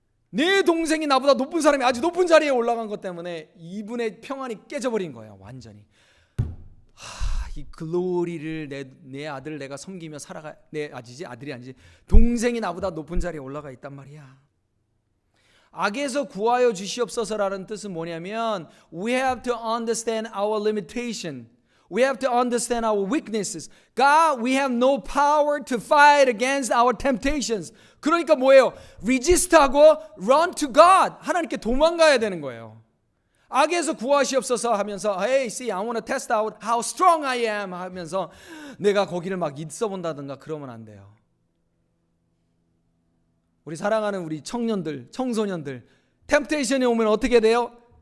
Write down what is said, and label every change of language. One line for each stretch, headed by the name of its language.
Korean: 내 동생이 나보다 높은 사람이 아주 높은 자리에 올라간 것 때문에 이분의 평안이 깨져버린 거예요. 완전히. 이 글로리를 내 아들을 내가 섬기며 아들이 아니지 동생이 나보다 높은 자리에 올라가 있단 말이야. 악에서 구하여 주시옵소서라는 뜻은 뭐냐면
English: we have to understand our limitation. We have to understand our weaknesses. God, we have no power to fight against our temptations.
Korean: 그러니까 뭐예요?
English: resist하고 run to God.
Korean: 하나님께 도망가야 되는 거예요. 악에서 구하시옵소서 하면서
English: Hey, see, I want to test out how strong I am
Korean: 하면서 내가 거기를 막 있어 본다든가 그러면 안 돼요. 우리 사랑하는 우리 청년들, 청소년들 템프테이션이 오면 어떻게 돼요?